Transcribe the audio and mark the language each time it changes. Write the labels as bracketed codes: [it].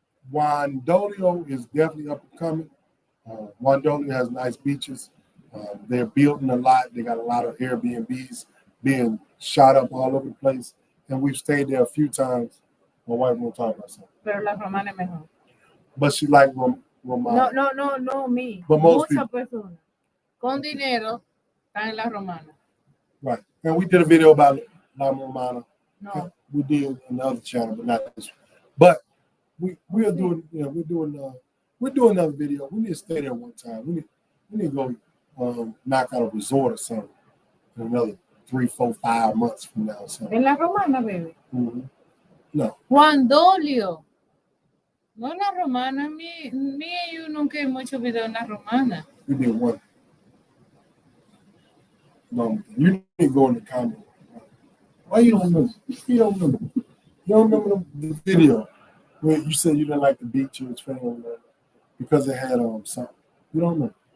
[en] Juan Dolio is definitely up and coming. Juan Dolio has nice beaches. They're building a lot. They got a lot of Airbnbs being shot up all over the place. And we've stayed there a few times. My wife won't talk about something. [es] Pero la romana es mejor. [en] But she like Romana. [es] No, me. [en] But most [es] Muchas personas con dinero están en la romana. [en] Right. And we did a video about La Romana. No. We did another channel, but not this one. But we are doing, we're doing another video. We need to stay there one time. We need to go knock out a resort or something in another 3, 4, 5 months from now. So. [es] En la romana, baby. [en] Mm-hmm. No. [es] Juan Dolio. No en la romana. Me y yo nunca hemos hecho video en la romana. [en] We did one. No, you need to go in the comments. Why you don't remember? You don't remember. You don't remember the video where you said you didn't like the beach you was filming because it had something. You don't remember.